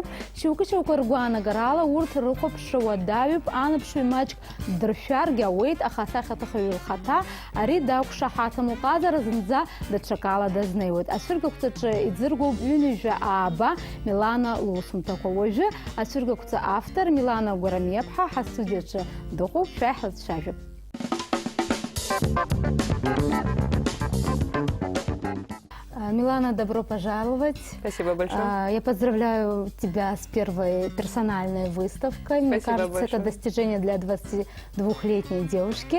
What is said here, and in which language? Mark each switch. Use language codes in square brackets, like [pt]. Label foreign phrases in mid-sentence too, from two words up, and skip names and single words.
[ab] Шьоукы-шьоукы ргәаанагарала урҭ рыхәаԥшра уадаҩуп, анаԥшҩы маҷк дыршәаргьы ауеит, аха асахьаҭыхҩы лхаҭа ари дақәшаҳаҭым уҟазара зынӡа даҽакала дазнеиуеит. Ацәыргақәҵаҿы иӡыргоуп ҩынҩажәа ааба Милана лусумҭақәа. Уажәы ацәыргақәҵа автор Милана Гәарамиаԥҳа ҳастудиаҿы дыҟоуп, шәаҳрыцәажәап. [ru] Милана, добро пожаловать. Спасибо большое. Я поздравляю тебя с первой персональной выставкой. Мне кажется, это достижение для 22-летней девушки.